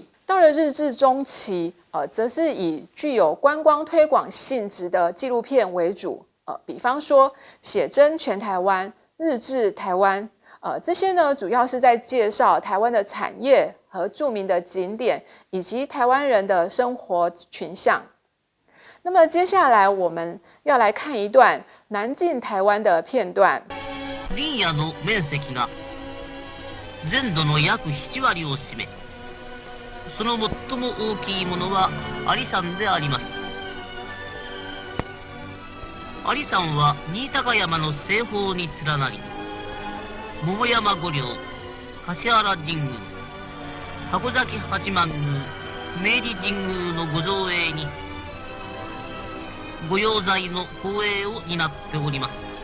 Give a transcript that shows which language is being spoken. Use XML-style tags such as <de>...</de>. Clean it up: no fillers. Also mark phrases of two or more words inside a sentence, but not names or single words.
<zh>到了日治中期，则是以具有观光推广性质的纪录片为主，比方说写真全台湾、日治台湾，这些呢主要是在介绍台湾的产业和著名的景点，以及台湾人的生活群像。那么接下来我们要来看一段南进台湾的片段。</zh> <ja>林野の面積が全土の約7割を占め、その最も大きいものは有山であります。有山は新高山の西方に連なり、桃山御陵、橿原神宮、箱崎八幡宮、明治神宮のご造営に御用材の公営を担っております。</ja>